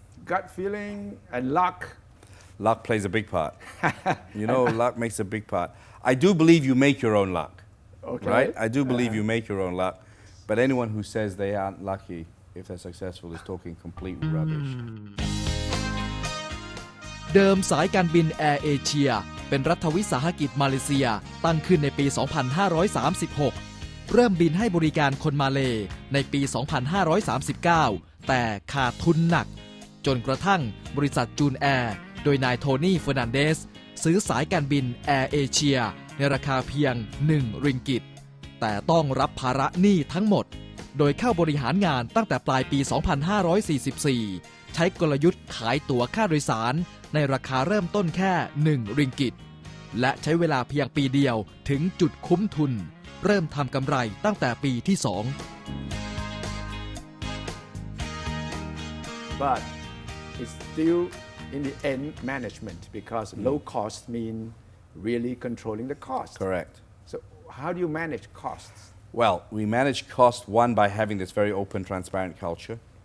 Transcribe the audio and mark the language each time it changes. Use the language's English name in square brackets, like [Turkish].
[English] Gut feeling and luck. Luck plays a big part. You know, luck makes a big part. I do believe you make your own luck, Okay. right? I do believe you make your own luck. But anyone who says they aren't lucky if they're successful is talking complete rubbish. [Thai] เดิมสายการบินแอร์เอเชียเป็นรัฐวิสาหกิจมาเลเซียตั้งขึ้นในปี 2536 เริ่มบินให้บริการคนมาเลในปี 2539 แต่ขาดทุนหนักจนกระทั่งบริษัทจูนแอร์โดยนายโทนี่เฟอร์นันเดสซื้อสายการบินแอร์เอเชียในราคาเพียง1ริงกิตแต่ต้องรับภาระหนี้ทั้งหมดโดยเข้าบริหารงานตั้งแต่ปลายปี 2544 ใช้กลยุทธ์ขายตั๋วค่าโดยสารในราคาเริ่มต้นแค่1ริงกิตและใช้เวลาเพียงปีเดียวถึงจุดคุ้มทุนเริ่มทำกำไรตั้งแต่ปีที่ [English] But it's still in the end management because low cost mean really controlling the cost. Correct. So how do you manage costs? Well, we manage cost, one, by having this very open, transparent culture.